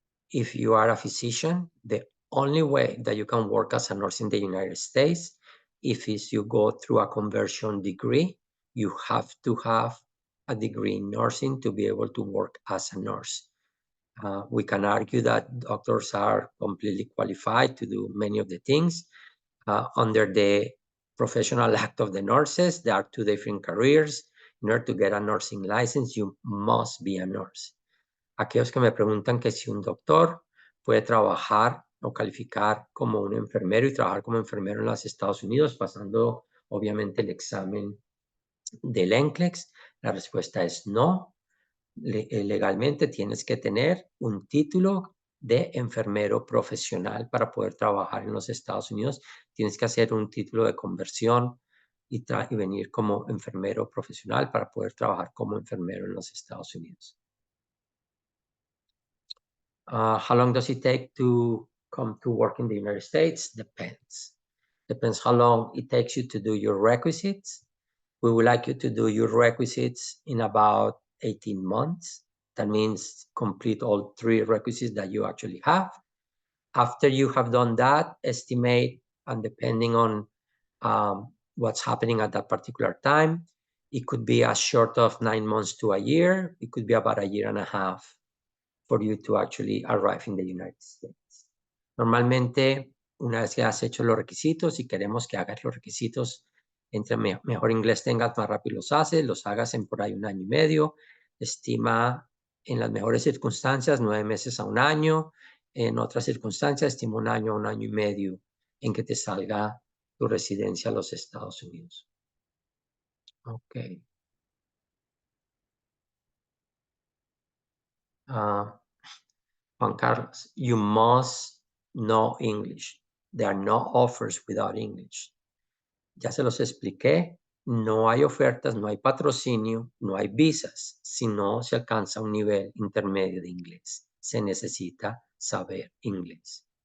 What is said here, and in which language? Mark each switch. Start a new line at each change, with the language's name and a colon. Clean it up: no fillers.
English: If you are a physician, the only way that you can work as a nurse in the United States, if you go through a conversion degree, you have to have a degree in nursing to be able to work as a nurse. We can argue that doctors are completely qualified to do many of the things. Under the professional act of the nurses, there are two different careers. In order to get a nursing license, you must be a nurse.
Spanish: Aquellos que me preguntan que si un doctor puede trabajar o calificar como un enfermero y trabajar como enfermero en los Estados Unidos, pasando obviamente el examen del NCLEX, la respuesta es no. Legalmente tienes que tener un título de enfermero profesional para poder trabajar en los Estados Unidos. Tienes que hacer un título de conversión y venir como enfermero profesional para poder trabajar como enfermero en los Estados Unidos.
English: How long does it take to come to work in the United States? Depends. Depends how long it takes you to do your requisites. We would like you to do your requisites in about 18 months. That means complete all 3 requisites that you actually have. After you have done that, estimate, and depending on what's happening at that particular time, it could be as short of 9 months to a year. It could be about a year and a half for you to actually arrive in the United States.
Spanish: Normalmente, una vez que has hecho los requisitos y queremos que hagas los requisitos, entre mejor inglés tengas, más rápido los hagas en por ahí 1 año y medio. Estima en las mejores circunstancias 9 meses a 1 año. En otras circunstancias, estima 1 año a 1 año y medio en que te salga tu residencia a los Estados Unidos. Ok.
English: Juan Carlos, you must know English. There are no offers without English.
Spanish: Ya se los expliqué. No hay ofertas, no hay patrocinio, no hay visas, si no se alcanza un nivel intermedio de inglés. Se necesita saber inglés.